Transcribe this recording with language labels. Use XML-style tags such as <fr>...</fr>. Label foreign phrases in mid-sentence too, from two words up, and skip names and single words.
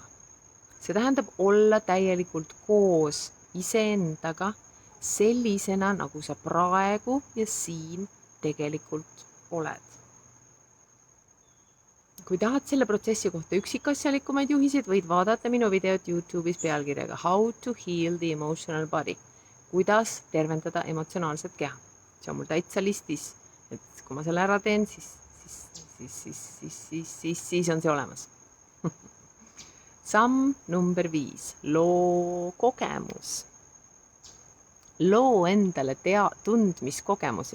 <et>See tähendab olla täielikult koos iseendaga sellisena, nagu sa praegu ja siin tegelikult oled. Kui tahad selle protsessi kohta üksikasjalikumaid juhiseid, võid vaadata minu videot YouTube'is pealkirjaga How to heal the emotional body. Kuidas tervendada emotsionaalset keha. See on mul täitsa listis, et kui ma selle ära teen, siis on see olemas. Samm number 5. Loo kogemus. Loo endale tundmiskogemusi.</et>